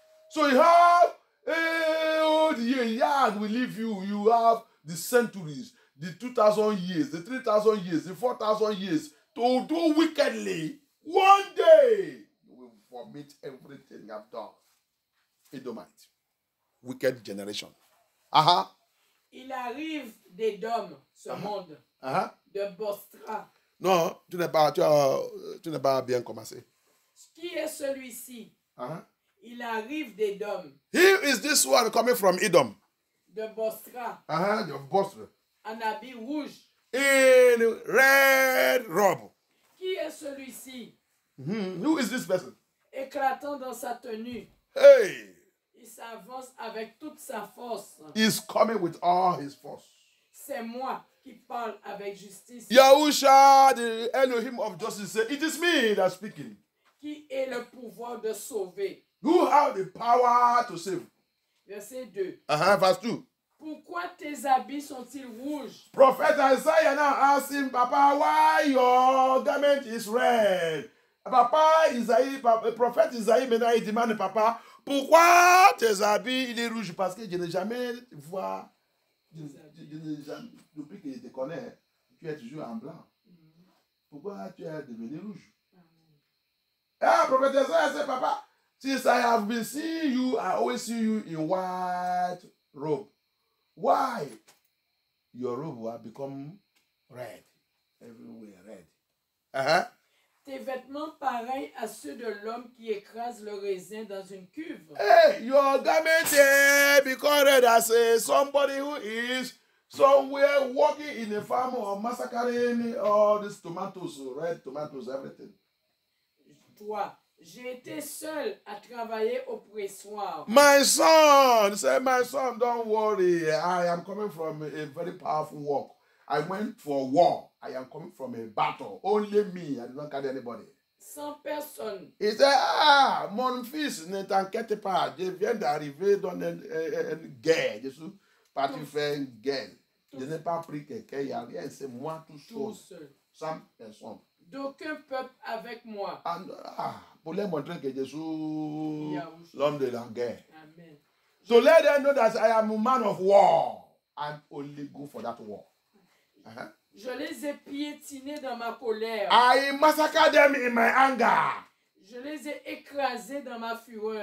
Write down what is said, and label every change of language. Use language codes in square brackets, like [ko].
[en] So you have all the years we live you have the centuries, the 2,000 years, the 3,000 years, the 4,000 years to do wickedly. One day you will vomit everything you have done. Edomite. Wicked generation. [fr] Il arrive d'Édom, ce monde, de Bostra. Non, tu n'es pas bien commencé. Qui est celui-ci? Il arrive d'Édom. [en] Here is this one coming from Edom. [fr] De Bostra. De Bostra. En habit rouge. [en] In red robe. [fr] Qui est celui-ci? [en] Who is this person? [fr] Éclatant dans sa tenue. Hey! Il s'avance avec toute sa force. [en] He's coming with all his force. [fr] C'est moi qui parle avec justice. [en] Yahusha, the Elohim of justice, said, it is me that's speaking. [fr] Qui est le pouvoir de sauver. [en] Who have the power to save? [fr] Verset 2. [en] Verse 2. [fr] Pourquoi tes habits sont-ils rouges? [en] Prophet Isaiah now asked him, Papa, why your garment is red? [fr] Papa, prophète Isaïe maintenant il demande, Papa, pourquoi tes habits il est rouge? Parce que je n'ai jamais vu, depuis que je te connais, tu es toujours en blanc. Pourquoi tu es devenu rouge? [en] Prophet Isaiah said, Papa, since I have been seeing you, I always see you in white robe. Why? Your robe will become red. Everywhere red. [fr] Tes vêtements pareils à ceux de l'homme qui écrase le raisin dans une cuve. [en] Hey, your garment because red as somebody who is somewhere working in a farm or massacring all these tomatoes, red tomatoes, everything. [fr] Toi, j'ai été seul à travailler au pressoir. [en] My son, say, my son, don't worry. I am coming from a very powerful work. I went for war. I am coming from a battle. Only me. I did not carry anybody. [fr] 100 personnes. Il dit, mon fils, ne t'inquiète pas. Je viens d'arriver dans une guerre. Je suis parti faire une guerre. Je n'ai pas pris quelqu'un. Il n'y a rien. C'est moi tout seul. 100 personnes. D'aucun peuple avec moi. Pour leur montrer que je suis l'homme de la guerre. Amen. [en] So let them know that I am a man of war. I'm only good for that war. [fr] Je les ai piétinés dans ma colère. [en] I massacred them in my anger. [fr] Je les ai écrasés dans ma fureur.